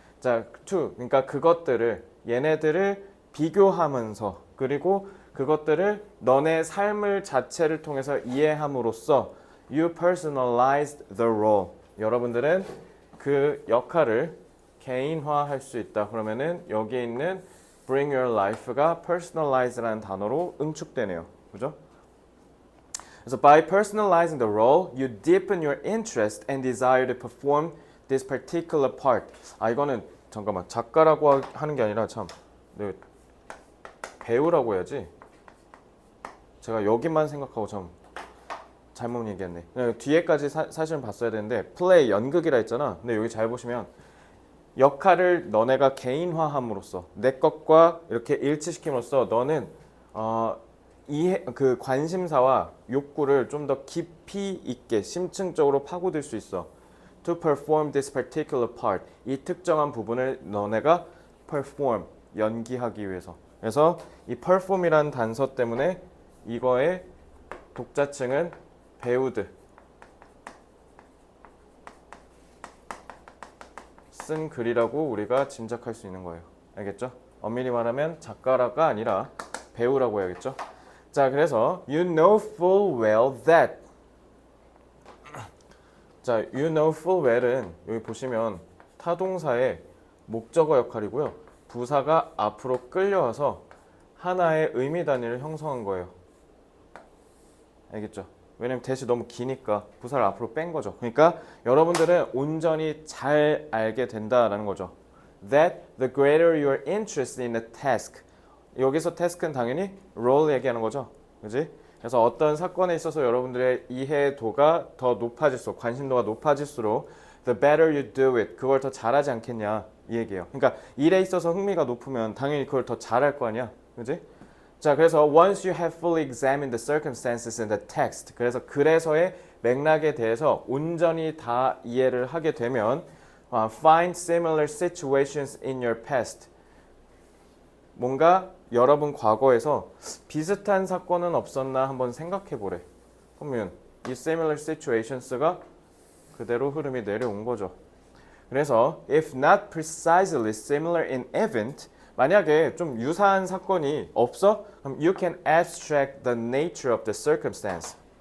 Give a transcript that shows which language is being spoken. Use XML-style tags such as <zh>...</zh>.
<ko>자, to 그러니까 그것들을 얘네들을 비교하면서 그리고 그것들을 너네 삶을 자체를 통해서 이해함으로써</ko> <en>you personalized the role.</en> <ko>여러분들은 그 역할을 개인화할 수 있다. 그러면은 여기에 있는</ko> <en>bring your life</en> <ko>가 personalize라는 단어로 응축되네요. 그죠?</ko> <en>그래서 by personalizing the role, you deepen your interest and desire to perform this particular part.</en> <ko>아 이거는 잠깐만 작가라고 하는 게 아니라 참 네, 배우라고 해야지. 제가 여기만 생각하고 참 잘못 얘기했네. 뒤에까지 사실은 봤어야 되는데 플레이 연극이라 했잖아. 근데 여기 잘 보시면 역할을 너네가 개인화함으로써 내 것과 이렇게 일치시킴으로써 너는 이해 그 관심사와 욕구를 좀 더 깊이 있게 심층적으로 파고들 수 있어.</ko> <en>To perform this particular part.</en> <ko>이 특정한 부분을 너네가 perform 연기하기 위해서. 그래서 이 perform이라는 단서 때문에 이거의 독자층은 배우들 쓴 글이라고 우리가 짐작할 수 있는 거예요. 알겠죠? 엄밀히 말하면 작가라가 아니라 배우라고 해야겠죠?</ko> <en>자, 그래서 you know full well that.</en> <ko>자,</ko> <en>you know full well</en> <ko>은 여기 보시면 타동사의 목적어 역할이고요. 부사가 앞으로 끌려와서 하나의 의미 단위를 형성한 거예요. 알겠죠? 왜냐면 대시 너무 기니까 부사를 앞으로 뺀 거죠. 그러니까 여러분들은 온전히 잘 알게 된다라는 거죠.</ko> <en>That the greater your interest in the task.</en> <ko>여기서 task는 당연히 role 얘기하는 거죠. 그지? 그래서 어떤 사건에 있어서 여러분들의 이해도가 더 높아질수록 관심도가 높아질수록</ko> <en>the better you do it.</en> <ko>그걸 더 잘하지 않겠냐 이 얘기예요. 그러니까 일에 있어서 흥미가 높으면 당연히 그걸 더 잘할 거 아니야.</ko> <en>그지? 자, 그래서 once you have fully examined the circumstances in the text.</en> <ko>그래서 글에서의 맥락에 대해서 온전히 다 이해를 하게 되면</ko> <en>find similar situations in your past.</en> <ko>뭔가 여러분 과거에서 비슷한 사건은 없었나 한번 생각해 보래. 그러면 이 similar situations가 그대로 흐름이 내려온 거죠.</ko> <en>그래서 if not precisely similar in event,</en> <ko>만약에 좀 유사한 사건이 없어?</ko> <en>그럼 you can abstract the nature of the circumstance.</en>